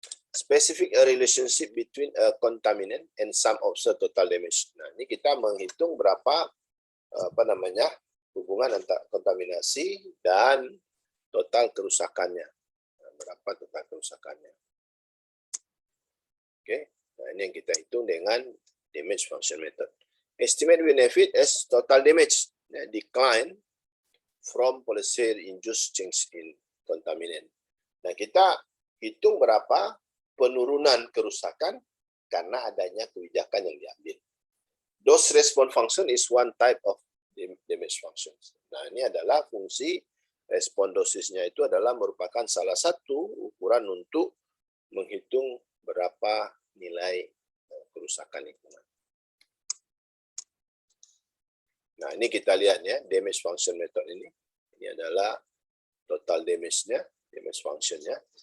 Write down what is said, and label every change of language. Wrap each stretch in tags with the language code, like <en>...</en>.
<en>Specific a relationship between a contaminant and some observed total damage.</en> <id>Nah, ini kita menghitung berapa hubungan antara kontaminasi dan total kerusakannya. Nah, berapa total kerusakannya. Oke, nah ini yang kita hitung dengan damage function method.</id> <en>Estimate benefit as total damage decline from policy-induced change in contaminant.</en> <id>Nah, kita hitung berapa penurunan kerusakan karena adanya kebijakan yang diambil.</id> <en>Dose response function is one type of damage function.</en> <id>Nah, ini adalah fungsi respon dosisnya itu adalah merupakan salah satu ukuran untuk menghitung berapa nilai kerusakan lingkungan. Nah, ini kita lihat ya, damage function method ini. Ini adalah total damage-nya, damage function-nya.</id>